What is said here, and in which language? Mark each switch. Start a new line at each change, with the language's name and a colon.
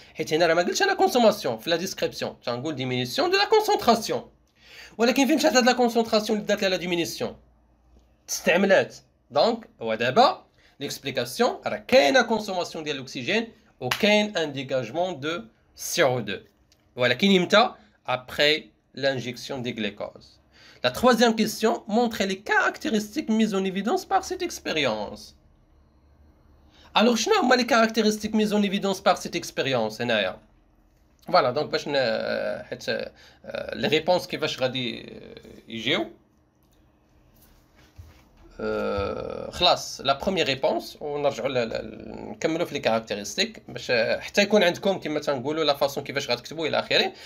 French: Et il y a la consommation, la description, c'est une diminution de la concentration.
Arabic: ولكن فين مشات هاد لا كونسونطراسيون اللي دارت لها لا ديمينيسيون استعملات. دونك هو دابا ليكسبليكاسيون راه كاينه كونسوماسيون ديال الاكسجين وكاين ان ديغاجمون دو CO2 ولكن امتى
French: après l'injection des glucoses. La troisième question montre les caractéristiques mises en évidence par cette expérience. Alors,
Arabic: شنو هما
French: les caractéristiques mises en évidence par cette expérience
Arabic: هنايا؟
French: Voilà, donc
Arabic: باش حيت
French: les réponses
Arabic: كيفاش غادي يجيو خلاص لا بروميير ريبونس ونرجعوا نكملوا في لي كاركتيرستيك باش حتى يكون عندكم كما تنقولوا لا فاصون كيفاش غتكتبوا الى اخره.